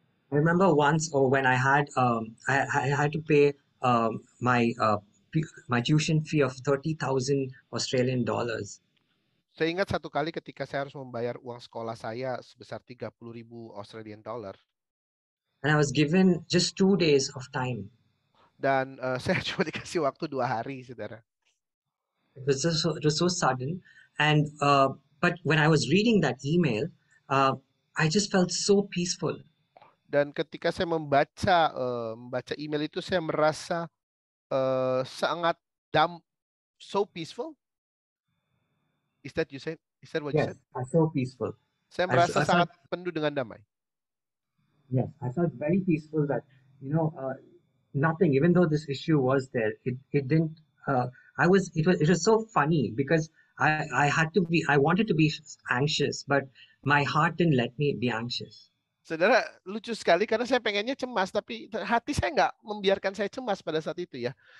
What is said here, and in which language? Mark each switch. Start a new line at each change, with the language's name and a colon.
English: I remember once when I had to pay my tuition fee of 30,000 Australian dollars.
Indonesian: Saya ingat satu kali ketika saya harus membayar uang sekolah saya sebesar 30,000 Australian dollar.
English: And I was given just 2 days of time.
Indonesian: Dan saya cuma dikasih waktu 2 hari, saudara.
English: It was so sudden, and but when I was reading that email, I just felt so peaceful.
Indonesian: Dan ketika saya membaca email itu, saya merasa sangat
English: so peaceful. Is that what you said? Yes, so peaceful.
Indonesian: Saya merasa sangat penuh dengan damai.
English: Yes, I felt very peaceful that nothing. Even though this issue was there, it didn't. It was so funny because I wanted to be anxious, but my heart didn't let me be anxious.
Indonesian: Saudara, lucu sekali karena saya pengennya cemas, tapi hati saya nggak membiarkan saya cemas pada saat itu ya.